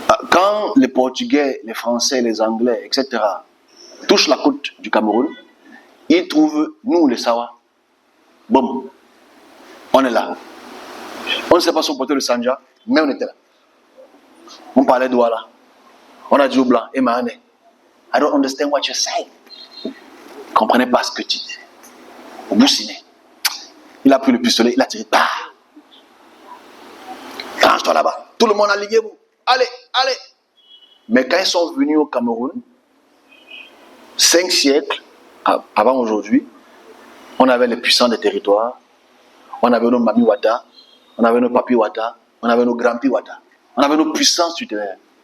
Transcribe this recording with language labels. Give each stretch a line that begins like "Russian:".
French: Quand les Portugais, les Français, les Anglais, etc. touchent la côte du Cameroun, ils trouvent, nous les Sawa, bon, on est là. On ne sait pas si on portait le Sanja, mais on était là. On parlait d'Ouala. On a dit au blanc, Emane,
English: I don't understand what you're saying.
French: Je ne comprenais pas ce que tu dis. Au Boussiné. Il a pris le pistolet, il a tiré. Bah! Range-toi là-bas. Tout le monde a ligué, vous. Allez, allez. Mais quand ils sont venus au Cameroun, 5 siècles avant aujourd'hui, on avait les puissants des territoires, on avait nos Mami Wata, on avait nos Papi Wata, on avait nos Grands-Pi Wata, on avait nos puissances tutélaires.